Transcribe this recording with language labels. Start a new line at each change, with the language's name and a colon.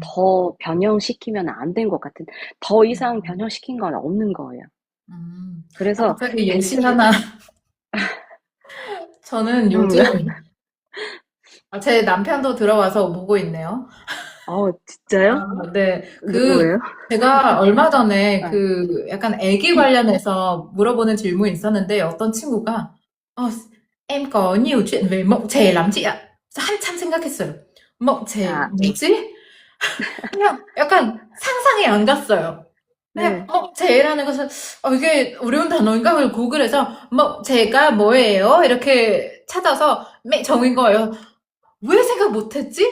Korean: 더 변형시키면 안 된 것 같은, 더 이상 응, 변형시킨 건 없는 거예요. 그래서 갑자기 예시 하나. 저는 음, 요즘 제 남편도 들어와서 보고 있네요. 진짜요? 네. 누구예요? 제가 얼마 전에 아, 약간 애기 관련해서 물어보는 질문이 있었는데 어떤 친구가, 어,
Vietnamese: em có nhiều chuyện về mộng trẻ lắm chị ạ.
Korean: 그래서 한참 생각했어요.
Vietnamese: mộng trẻ,
Korean: 아, 뭐지? 그냥 약간 상상이 안 갔어요. 그냥, 네. mộng trẻ 라는 것은, 이게 어려운 단어인가? 그걸 구글해서, mộng trẻ 가 뭐예요? 이렇게 찾아서 정인 거예요. 왜 생각 못했지?